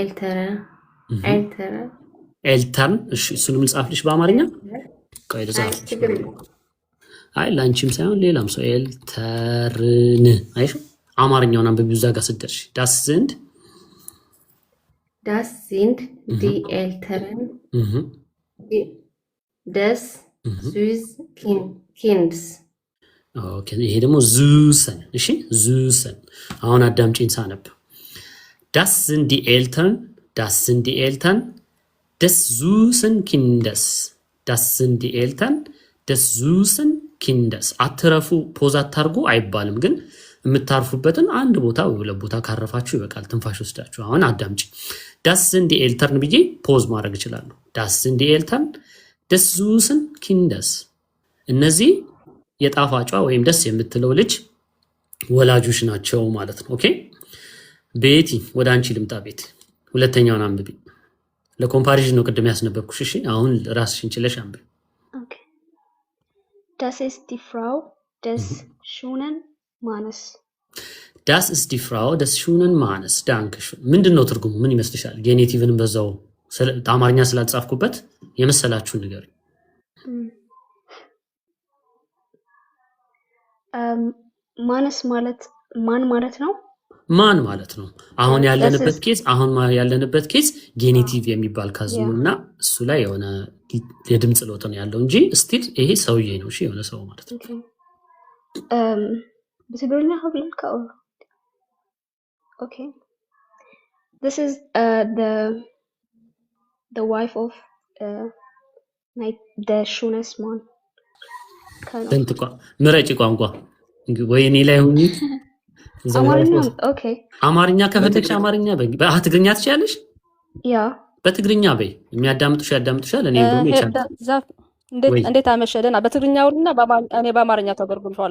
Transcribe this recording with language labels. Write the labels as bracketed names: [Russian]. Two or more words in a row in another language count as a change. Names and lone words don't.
[Amharic] ኤልተርን እሺ እሱንም ልጻፍልሽ በአማርኛ ቆይ ልጻፍልሽ አይ ላንቺም ሳይሆን ሌላም ሰው ኤልተርን አይሽ አማርኛውን አንብቢው እዛ ጋር ስትደርሽ [German] das sind die Eltern des süßen Kindes [Amharic] ኦኬ ይሄ ደግሞ ዙሰን እሺ ዙሰን አሁን አዳምጪኝ ሳነብ [German] das sind die Eltern des süßen Kindes das sind die Eltern des süßen Kindes [Amharic] አትረፉ ፖዝ አታርጉ አይባልም ግን የምታርፉበትን አንድ ቦታ ወይ ሁለት ቦታ ካረፋችሁ ይበቃል ትንፋሽ ወስዳችሁ አሁን አዳምጪ [German] das sind die Eltern [Amharic] ብዬ ፖዝ ማድረግ እችላለሁ [German] das sind die Eltern des süßen Kindes [Amharic] እነዚህ የጣፋጯ ወይም ደስ የምትለው ልጅ ወላጆች ናቸው ማለት ነው ኦኬ ቤቲ ወደ አንቺ ልምጣ ቤት ሁለተኛውን አንብቢ ለኮምፓሪዥን ነው ቅድም ያስነበብኩሽ እሺ አሁን ራስሽን ችለሽ አንብቢ ኦኬ Das ist die Frau des schönen Mannes [German] Das ist die Frau des schönen Mannes [Amharic] ዳንክሽ ምንድነው ትርጉሙ ምን ይመስልሻል ጌኔቲቭንም በዛው አማርኛ ስላጻፍኩበት የመሰላችሁ ነገር ማነስ ማለት ማን ማለት ነው ማን ማለት ነው አሁን ያለንበት ኬዝ ጌኔቲቭ የሚባል ካዝ ነውና እሱ ላይ የሆነ የድምጽ ለውጥ ነው ያለው እንጂ ስቲል ይሄ ሰውዬ ነው እሺ የሆነ ሰው ማለት ነው በትግርኛ ሀብልካው Okay. [English] This is the wife of the shunest man. [Amharic] ምረጭ ቋንቋ ወይ እኔ ላይ ሁኚ አማርኛ ኦኬ አማርኛ ከፈለግሽ አማርኛ በትግርኛ ትችያለሽ ያ በትግርኛ በይ የሚያዳምጡሽ ያዳምጡሻል እኔ ደግሞ ይቻላል እንዴት አመሸደና በትግርኛውና እኔ በአማርኛ ተገርጉልሻለሁ